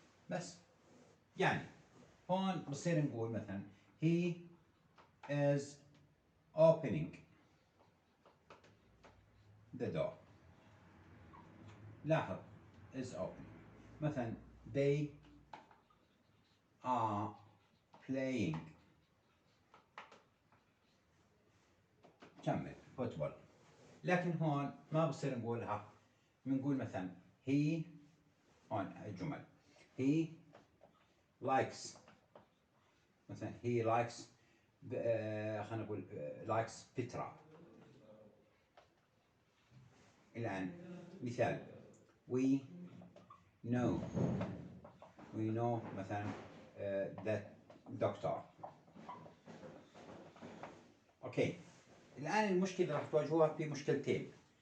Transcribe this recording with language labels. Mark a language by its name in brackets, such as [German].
[Arabic] بس يعني هون بصير نقول مثلا [English] he is opening the door. [Arabic] لاحظ is opening. مثلا [English] they are playing، [Arabic] كمل فوتبول. لكن هون ما بصير نقولها، بنقول مثلا he، هون الجمل [English] he likes، [Arabic] مثلا he likes خلينا نقول likes بيترا. الآن مثال [English] we know [Arabic] مثلا [English] that doctor. [Arabic] اوكي، الآن المشكلة راح تواجهوها في مشكلتين.